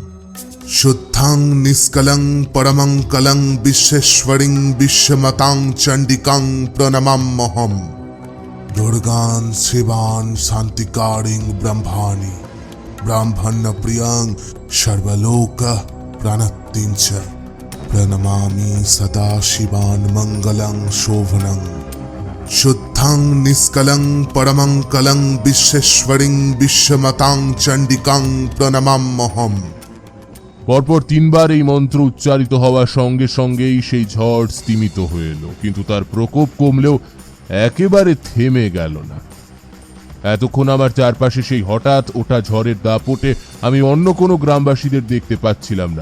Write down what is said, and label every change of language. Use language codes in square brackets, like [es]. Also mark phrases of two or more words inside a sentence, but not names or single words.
[sa] শুদ্ধং নিষ্কলং পরমং কলং বিশ্বেশ্বরিং বিশ্বমতাং চণ্ডিকাং প্রণমাম্যহম দুর্গান শিবান শান্তিকারিং ব্রহ্মাণি ব্রাহ্মণ্য প্রিয়ং সর্বলোক প্রাণত্তিঞ্চ প্রণমামি সদা শিবান মঙ্গলং শোভনং শুদ্ধং নিষ্কলং পরমং কলং বিশ্বেশ্বরিং বিশ্বমতাং চণ্ডিকাং প্রণমাম্যহম। [bn] পরপর 3 বার এই মন্ত্র উচ্চারিত হওয়ার সঙ্গে সঙ্গেই সেই ঝড় স্তিমিত হয়ে এলো, কিন্তু তার প্রকোপ কমলেও একেবারে থেমে গেল না। এতক্ষণ আমার চারপাশে সেই হঠাৎ ওঠা ঝড়ের দাপটে আমি অন্য কোনো গ্রামবাসীদের দেখতে পাচ্ছিলাম না।